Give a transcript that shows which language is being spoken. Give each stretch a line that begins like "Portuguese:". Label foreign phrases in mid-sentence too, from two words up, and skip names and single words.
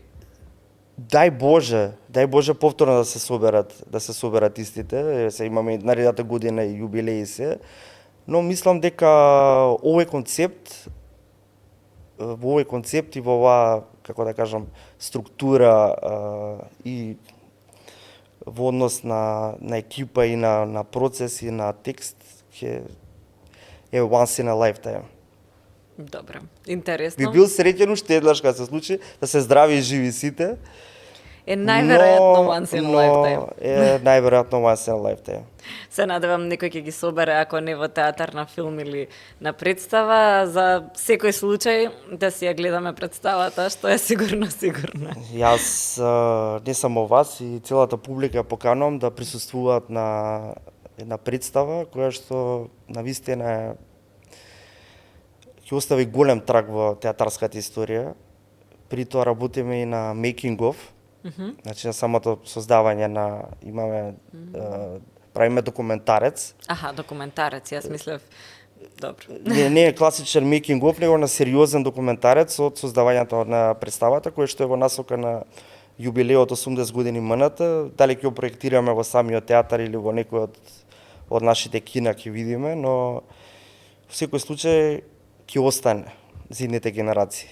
Macedonian: Дај Боже повторно да се соберат истите, се имаме наредната година и јубилеи се, но мислам дека овој концепт и во оваа, како да кажам, структура и во однос на екипа и на процес и на текст ќе е
English: once in a lifetime.
Macedonian: Добро, интересно. Би бил среќен уште еднаш кога се случи, да се здрави и живи сите. Е најверојатно
English: once in a lifetime.
Macedonian: Е најверојатно
English: once in a lifetime.
Macedonian: Се надевам некој ќе ги собере, ако не во театар, на филм или на представа, за секој случај да си ја гледаме представата, што е сигурно. Јас не само вас и целата публика поканувам да присуствуваат на една представа која што навистина ќе остави голем траг во театарската историја. При тоа работиме и на
English: making of,
Macedonian: значи на самото создавање имаме правиме документарец. Аха, документарец, јас мислев. Добро. Не е класичен
English: making of,
Macedonian: него на сериозен документарец од создавањето на представата, кој што е во насока на јубилеот 80 години МНТ, дали ќе го проектираме во самиот театар или во некој од нашите кина ќе видиме, но во секој случај ќе остане за идните генерации.